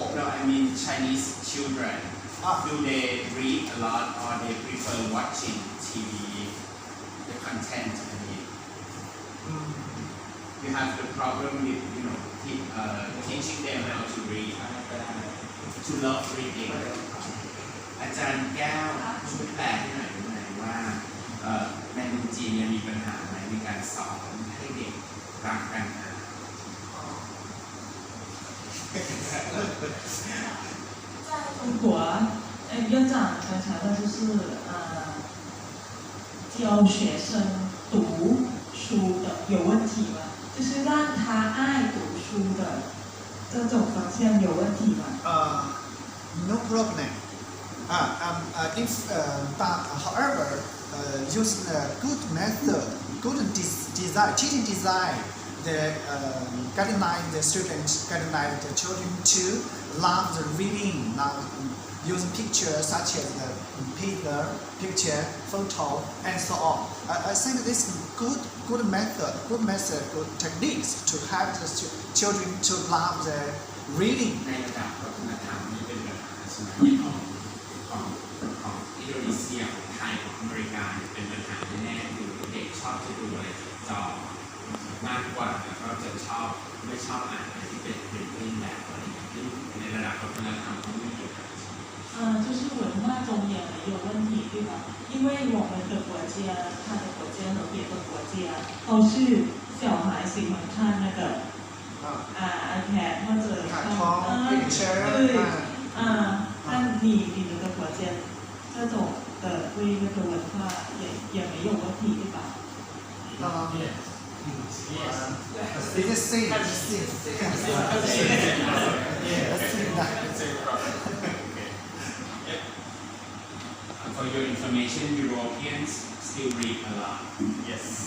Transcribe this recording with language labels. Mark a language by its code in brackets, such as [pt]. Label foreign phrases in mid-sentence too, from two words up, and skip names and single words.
[en] No, I mean Chinese children. Ah. Do they read a lot or they prefer watching TV, the content? I mean, you have the problem with teaching them how to read, to love reading. [th] อาจารย์แก้วช่วยแปลให้หน่อยได้ไหมว่าในเมืองจีนยังมีปัญหาไหมในการสอนให้เด็กรักการอ่าน [zh] 在中国，院长刚才的就是教学生读书的有问题吗？就是让他爱读书的这种方向有问题吗 [en] No problem. However, using a good method, good design, teaching design, the guideline the students, guideline the children to love the reading, using pictures such as the paper, picture, photo, and so on. I think this is good method, good techniques to help the children to love the reading. [th] ในระดับวัฒนธรรมนี่เป็นปัญหาใช่ไหมของอินโดนีเซียของไทยของอเมริกาเนี่ยเป็นปัญหาแน่ๆคือเด็กชอบจะดูอะไรจอมากกว่าแล้วก็จะไม่ชอบอ่านอะไรที่เป็นแบบอะไรอย่างนี้ในระดับวัฒนธรรมเขาไม่เกี่ยวกัน [zh] 就是文化中也没有问题，对吧？因为我们的国家、他的国家和别的国家都是小孩喜欢看那个iPad 或者看 picture 对但你们的国家这种的对那个文化也没有问题，对吧 [en] Yes. It's the same. Yes. For your information, Europeans still read a lot. Yes.